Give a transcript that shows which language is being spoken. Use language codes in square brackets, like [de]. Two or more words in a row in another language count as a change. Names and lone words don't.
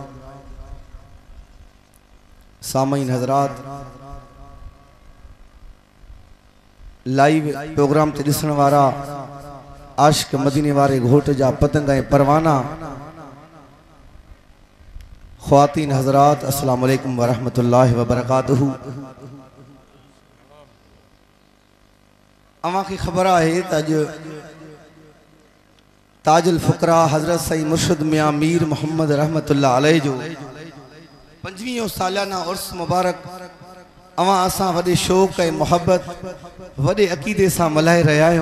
[sd] सामईन हज़रात लाइव प्रोग्राम ते ॾिसण वारा आशिक मदीने वारे घोट जा पतंग ऐं परवाना ख़वातीन हज़रात [ar] السلام عليكم ورحمة الله وبركاته. [sd] अवां खे ख़बर आहे त अॼु ताजुल फ़ुक़रा हज़रत साईं मुर्शिद मियां मीर मोहम्मद [ar] رحمة الله عليه [sd] जो 25 सालाना उर्स मुबारक अवां असां वॾे शौक़ ऐं मोहब्बत वॾे अक़ीदे सां मल्हाए रहिया आहियूं।